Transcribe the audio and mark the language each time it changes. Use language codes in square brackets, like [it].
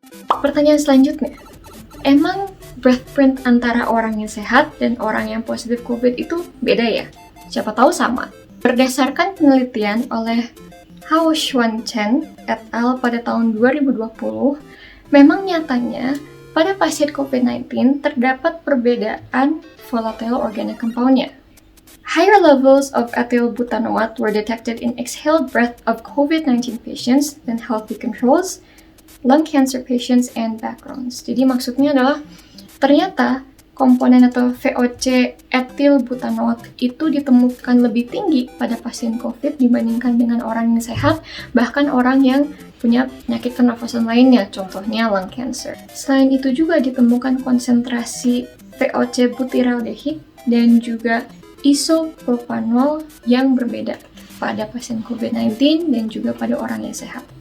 [id] Pertanyaan selanjutnya, emang breath print antara orang yang sehat dan orang yang positif COVID itu beda ya? Siapa tahu sama. Berdasarkan penelitian oleh Hao Xuan Chen et al. Pada tahun 2020, memang nyatanya pada pasien COVID-19 terdapat perbedaan volatile organic compound-nya. [en] Higher levels of ethylbutanoate were detected in exhaled breath of COVID-19 patients than healthy controls, lung cancer patients, and backgrounds. [id] Jadi maksudnya adalah ternyata komponen atau VOC ethylbutanoate itu ditemukan lebih tinggi pada pasien COVID dibandingkan dengan orang yang sehat, bahkan orang yang punya penyakit pernafasan lainnya, contohnya lung cancer. Selain itu juga ditemukan konsentrasi VOC butyraldehid dan juga isopropanol yang berbeda pada pasien COVID-19 dan juga pada orang yang sehat.